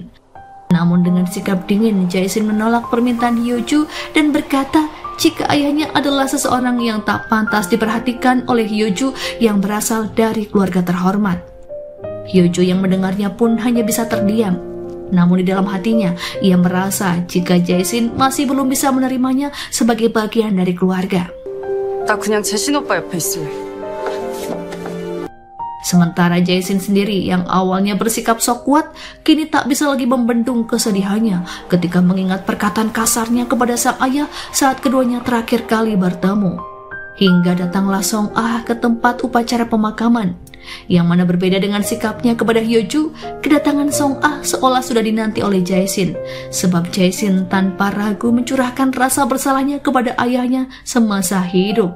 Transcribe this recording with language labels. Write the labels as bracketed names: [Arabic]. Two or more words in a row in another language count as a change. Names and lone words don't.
[Indonesian] Namun dengan sikap dingin, Jae-shin menolak permintaan Hyo-ju dan berkata jika ayahnya adalah seseorang yang tak pantas diperhatikan oleh Hyo-ju yang berasal dari keluarga terhormat. Hyo-ju yang mendengarnya pun hanya bisa terdiam. Namun di dalam hatinya, ia merasa jika Jae-shin masih belum bisa menerimanya sebagai bagian dari keluarga. [Korean] 나 그냥 재신 오빠 옆에 있을래. [Indonesian] Sementara Jae-shin sendiri yang awalnya bersikap sok kuat, kini tak bisa lagi membendung kesedihannya ketika mengingat perkataan kasarnya kepada sang ayah saat keduanya terakhir kali bertemu. Hingga datanglah Song Ah ke tempat upacara pemakaman. Yang mana berbeda dengan sikapnya kepada Hyoju, kedatangan Song Ah seolah sudah dinanti oleh Jae-shin, sebab Jae-shin tanpa ragu mencurahkan rasa bersalahnya kepada ayahnya semasa hidup.